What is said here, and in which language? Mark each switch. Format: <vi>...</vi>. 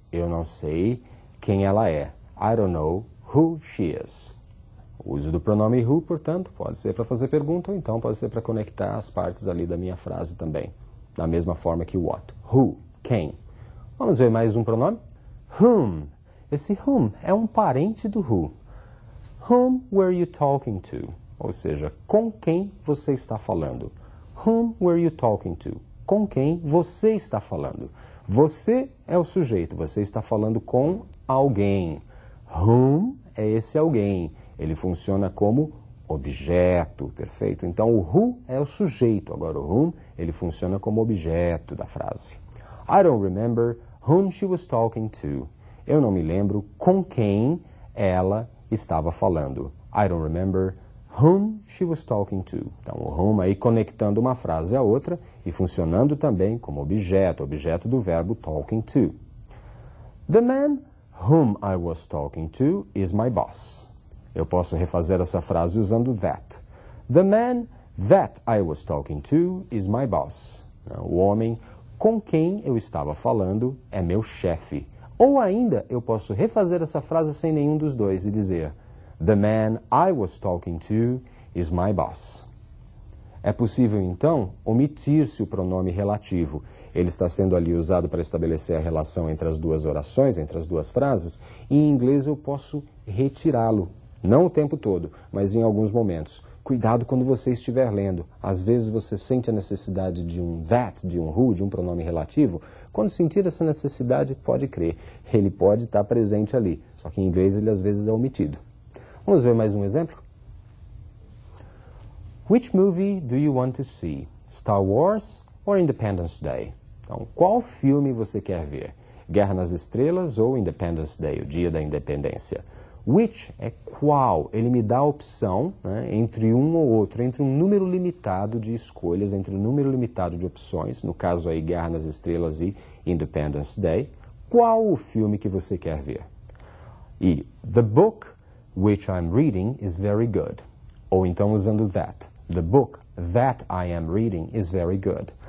<pt>Eu não sei quem ela é.</pt> <en>I don't know who she is.</en> <pt>O uso do pronome who, portanto, pode ser para fazer pergunta ou então pode ser para conectar as partes ali da minha frase também. Da mesma forma que o what. Who, quem. Vamos ver mais um pronome? Whom. Esse whom é um parente do who.</pt> <en>Whom were you talking to?</en> <pt>Ou seja, com quem você está falando?</pt> <en>Whom were you talking to?</en> <pt>Com quem você está falando? Você é o sujeito, você está falando com alguém. Whom é esse alguém. Ele funciona como objeto, perfeito? Então, o who é o sujeito, agora o whom, ele funciona como objeto da frase.</pt> <en>I don't remember whom she was talking to.</en> <pt>Eu não me lembro com quem ela estava falando.</pt> <en>I don't remember whom she was talking to.</en> <pt>Então, o whom aí conectando uma frase à outra e funcionando também como objeto, objeto do verbo talking to.</pt> <en>The man whom I was talking to is my boss.</en> <pt>Eu posso refazer essa frase usando that.</pt> <en>The man that I was talking to is my boss.</en> <pt>O homem com quem eu estava falando é meu chefe. Ou ainda, eu posso refazer essa frase sem nenhum dos dois e dizer</pt> <en>The man I was talking to is my boss.</en> <pt>É possível, então, omitir-se o pronome relativo. Ele está sendo ali usado para estabelecer a relação entre as duas orações, entre as duas frases, e em inglês eu posso retirá-lo. Não o tempo todo, mas em alguns momentos. Cuidado quando você estiver lendo. Às vezes você sente a necessidade de um that, de um who, de um pronome relativo. Quando sentir essa necessidade, pode crer. Ele pode estar presente ali. Só que em inglês ele às vezes é omitido. Vamos ver mais um exemplo?</pt> <en>Which movie do you want to see? Star Wars or Independence Day?</en> <pt>Então, qual filme você quer ver? Guerra nas Estrelas ou Independence Day, o Dia da Independência? Which é qual? Ele me dá a opção, né, entre um ou outro, entre um número limitado de escolhas, entre um número limitado de opções, no caso aí Guerra nas Estrelas e Independence Day. Qual o filme que você quer ver? E</pt> <en>the book which I'm reading is very good.</en> <pt>Ou então usando that.</pt> <en>The book that I am reading is very good.</en>